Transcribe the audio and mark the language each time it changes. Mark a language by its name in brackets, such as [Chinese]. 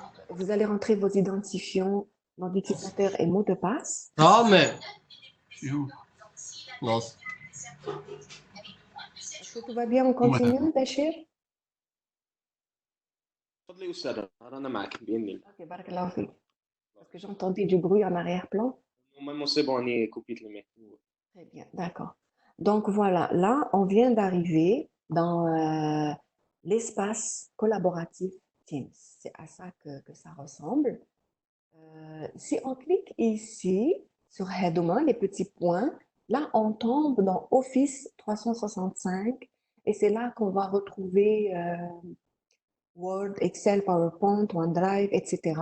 [French] Vous allez rentrer vos identifiants, nom d'utilisateur et mot de passe. Ah, mais. Non. Est-ce que tout va bien? On continue, Bachir? [Arabic] تفضلي أستاذة، أنا معك بإذن الله. Ok, barakallahu fik. [French] Parce que j'entendais du bruit en arrière-plan. Normalement, c'est bon, [Arabic] أني كوبيت الميكرو. [French] Très bien, d'accord. Donc voilà, là, on vient d'arriver dans l'espace collaboratif Teams. C'est à ça que ça ressemble. Si on clique ici sur Hedoma, les petits points, là, on tombe dans Office 365 et c'est là qu'on va retrouver Word, Excel, PowerPoint, OneDrive, etc.